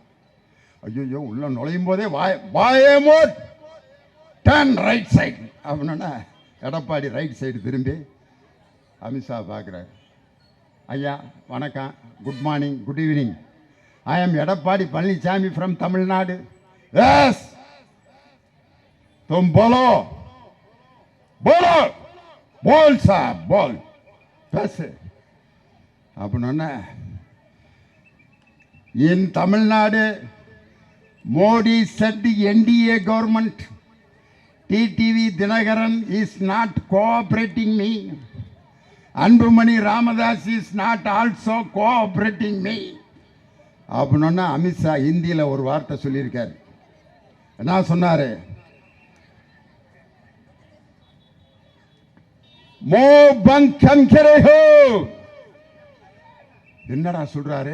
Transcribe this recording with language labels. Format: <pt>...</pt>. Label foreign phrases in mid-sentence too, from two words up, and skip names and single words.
<ta>ஐயோ, உள்ள நுழையும் போதே வாயை மூட்,</ta> <en>turn right side</en> <ta>அப்படின்னா எடப்பாடி</ta> <en>right side</en> <ta>திரும்பி அமித்ஷா பார்க்குறாரு. ஐயா வணக்கம்,</ta> <en>good morning, good evening. I am Edappadi Palaniswami from Tamil Nadu. எஸ்,</en> <hi>तुम बोलो बोलो बोल साहब बोल कैसे</hi> <en>அப்படின்னா in Tamil Nadu Modi said the NDA government TTV Dinagaran is not cooperating me. Anbumani Ramadas is not also cooperating me.</en> <ta>அப்படின்னா அமித்ஷா ஹிந்தியில் ஒரு வார்த்தை சொல்லியிருக்காரு. என்ன சொன்னாரு? மோ பங்கம் கரேஹோ. என்னடா சொல்றாரு?</ta>